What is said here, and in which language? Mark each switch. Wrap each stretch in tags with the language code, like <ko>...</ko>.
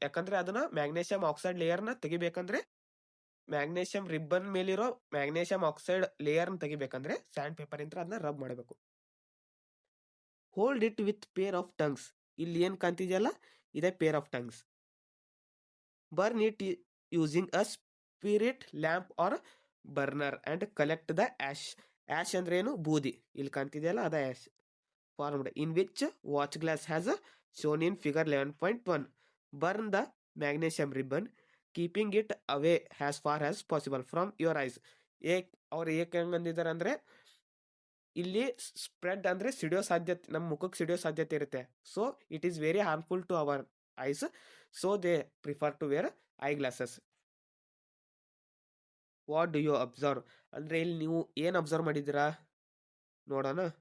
<kn>ಯಾಕಂದ್ರೆ ಅದನ್ನ magnesium oxide ಲೇಯರ್ನ ತೆಗಿಬೇಕಂದ್ರೆ, magnesium ribbon ಮೇಲಿರೋ ಮ್ಯಾಗ್ನೇಷಿಯಂ ಆಕ್ಸೈಡ್ ಲೇಯರ್ನ ತೆಗಿಬೇಕಂದ್ರೆ ಸ್ಯಾಂಡ್ ಪೇಪರ್ ಇಂತ್ರ ಅದನ್ನ ರಬ್ ಮಾಡಬೇಕು.</kn> <en>Hold it with pair of tongs.</en> <kn>ಇಲ್ಲಿ ಏನ್ ಕಾಣ್ತಿದೆಯಲ್ಲ, ಇದೆ</kn> <en>Pair of tongs. Burn it using a spirit lamp or burner and collect the ash.</en> <kn>ಆಶ್ ಅಂದ್ರೆ ಏನು, ಬೂದಿ. ಇಲ್ಲಿ ಕಾಣ್ತಿದೆಯಲ್ಲ, ಅದ</kn> <en>Ash formed in which watch glass has shown in figure 11.1. Burn the magnesium ribbon, keeping it away as far as possible from your eyes.</en> <kn>ಅವ್ರು ಹೆಂಗಂದಿದ್ದಾರೆ ಅಂದ್ರೆ, ಇಲ್ಲಿ spread ಅಂದ್ರೆ ಸಿಡಿಯೋ ಸಾಧ್ಯತೆ, ನಮ್ಮ ಮುಖಕ್ಕೆ ಸಿಡಿಯೋ ಸಾಧ್ಯತೆ ಇರುತ್ತೆ.</kn> <en>So it is very harmful to our eyes. So they prefer to wear eye glasses. What do you observe</en> <kn>ಅಂದ್ರೆ, ಇಲ್ಲಿ ನೀವು ಏನ್ ಅಬ್ಸರ್ವ್ ಮಾಡಿದ್ದೀರಾ ನೋಡೋಣ.</kn>